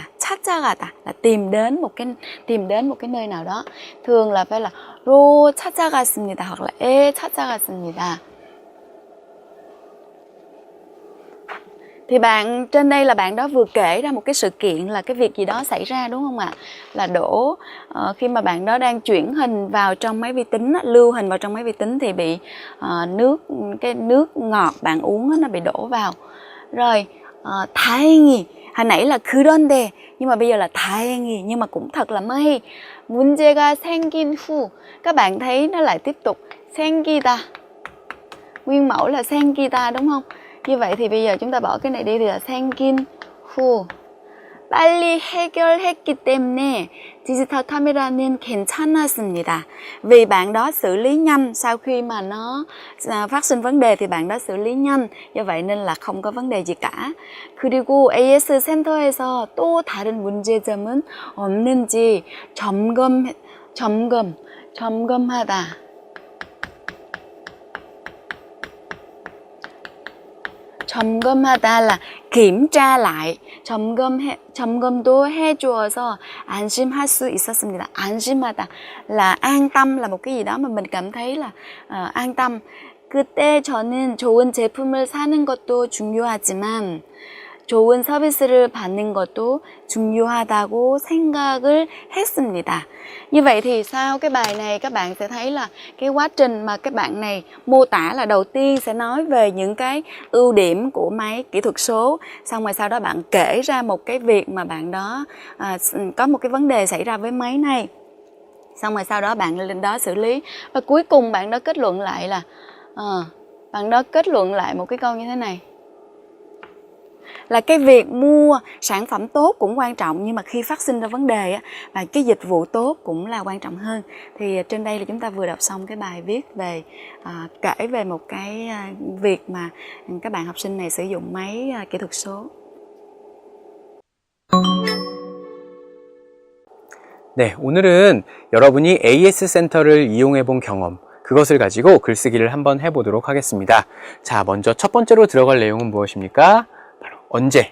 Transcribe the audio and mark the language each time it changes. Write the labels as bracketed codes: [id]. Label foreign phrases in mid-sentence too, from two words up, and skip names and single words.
[vi] 찾아가다 là tìm đến một cái nơi nào đó. Thường là phải là [ko] 로 찾아갔습니다 [vi] hoặc là [ko] 에 찾아갔습니다. [vi] Thì bạn trên đây là bạn đó vừa kể ra một cái sự kiện là cái việc gì đó xảy ra đúng không ạ? Là đổ khi mà bạn đó đang chuyển hình vào trong máy vi tính, lưu hình vào trong máy vi tính thì bị cái nước ngọt bạn uống nó bị đổ vào. Rồi 다행히 hồi nãy là 그런데 nhưng mà bây giờ là 다행히 nhưng mà cũng thật là may. [ko] 문제가 생긴 후 [vi] các bạn thấy nó lại tiếp tục 생기다. Nguyên mẫu là 생기다 đúng không? Như vậy thì bây giờ chúng ta bỏ cái này đi thì là [ko] 생긴 후. 빨리 해결했기 때문에 디지털 카메라는 괜찮았습니다. [vi] Vì bạn đó xử lý nhanh, sau khi mà nó phát sinh vấn đề thì bạn đó xử lý nhanh, do vậy nên là không có vấn đề gì cả. [ko] 그리고 AS 센터에서 또 다른 문제점은 없는지 점검하다. [vi] 점검하다 là kiểm tra lại. [ko] 점검도 해주어서 안심할 수 있었습니다. [vi] 안심하다 là an tâm, là một cái gì đó mà mình cảm thấy là an tâm. [ko] 그때 저는 좋은 제품을 사는 것도 중요하지만 좋은 서비스를 받는 것도 중요하다고 생각을 했습니다. [vi] Như vậy thì sau cái bài này các bạn sẽ thấy là cái quá trình mà các bạn này mô tả là đầu tiên sẽ nói về những cái ưu điểm của máy kỹ thuật số. Xong rồi sau đó bạn kể ra một cái việc mà bạn đó có một cái vấn đề xảy ra với máy này. Xong rồi sau đó bạn lên đó xử lý. Và cuối cùng bạn đó kết luận lại là bạn đó kết luận lại một cái câu như thế này. Là cái việc mua sản phẩm tốt cũng quan trọng, nhưng mà khi phát sinh ra vấn đề á, và cái dịch vụ tốt cũng là quan trọng hơn. Thì trên đây là chúng ta vừa đọc xong cái bài viết về kể về một cái việc mà các bạn học sinh này sử dụng máy kỹ thuật số. [ko] 네, 오늘은 여러분이 AS 센터를 이용해 본 경험, 그것을 가지고 글쓰기를 한번 해보도록 하겠습니다. 자, 먼저 첫 번째로 들어갈 내용은 무엇입니까? 바로 언제.